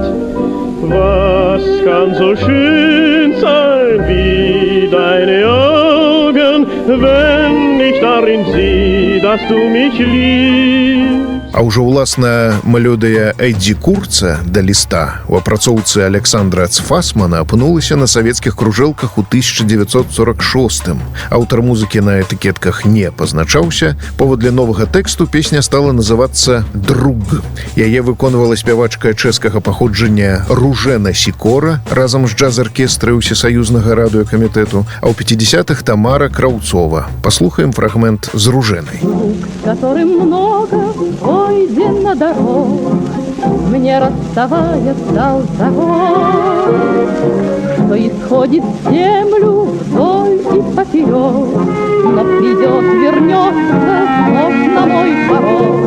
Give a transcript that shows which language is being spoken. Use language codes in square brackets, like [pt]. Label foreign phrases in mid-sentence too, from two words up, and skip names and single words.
[de] Was kann so schön sein wie deine Augen, wenn ich darin sehe, dass du mich liebst? [be] А ўжо ўласна мелодыя Эддзі Курца да ліста у апрацоўцы Александра Цфасмана апынулася на савецкіх кружэлках у 1946-м. Аўтар музыкі на этыкетках не пазначаўся. Паводле новага тэксту песня стала называцца «Друг». Яе выконвала спявачка чэшскага паходжання Ружэна Сікора разам з джаз-аркестрай Усесаюзнага радыёкамітэту, а ў 50-х Тамара Краўцова. Паслухаем фрагмент з Ружэнай. [ru] Которым много пройдено дорог, мне расставаясь дал закон, что исходит в землю вдоль и поперек, но придет, вернется вновь на мой порог.